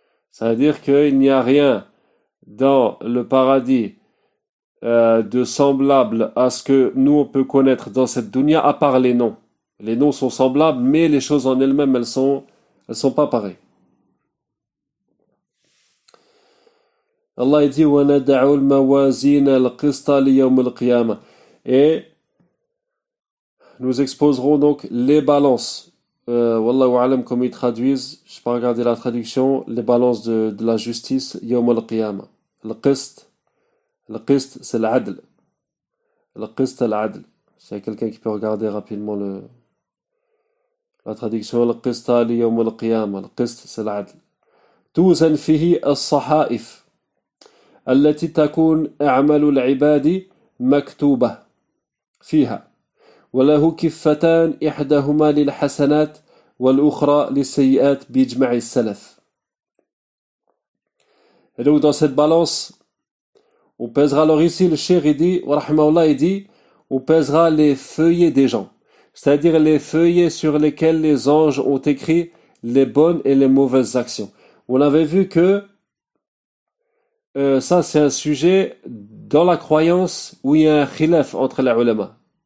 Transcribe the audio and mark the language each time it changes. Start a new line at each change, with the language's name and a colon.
French: C'est-à-dire qu'il n'y a rien dans le paradis de semblable à ce que nous on peut connaître dans cette dunya à part les noms. Les noms sont semblables, mais les choses en elles-mêmes, elles sont pas pareilles. Allah il dit:
Arabic: وَنَدَعُوا الْمَوَازِينَ الْقِسْطَ لِيَوْمِ الْقِيَامَةِ.
French: Et nous exposerons donc les balances. Wallahu alam, comme ils traduisent, je n'ai pas regardé la traduction, les balances de la justice,
Arabic: يَوْمُ الْقِيَامَةِ. الْقِسْطَ. القسط
French: c'est
Arabic: العدل. القسط العدل.
French: C'est quelqu'un qui peut regarder rapidement la traduction.
Arabic: القسط ليوم القيامة. القسط
French: c'est
Arabic: العدل. توزن فيه الصحائف التي تكون أعمال العباد مكتوبة فيها. وله كفتان إحداهما للحسنات والأخرى للسيئات بإجماع السلف.
French: Donc dans cette balance, on pèsera, alors ici le shir il dit, rahmahullah, il dit, on pèsera les feuillets des gens. C'est-à-dire les feuillets sur lesquels les anges ont écrit les bonnes et les mauvaises actions. On avait vu que ça c'est un sujet dans la croyance où il y a un khilaf entre les ulama.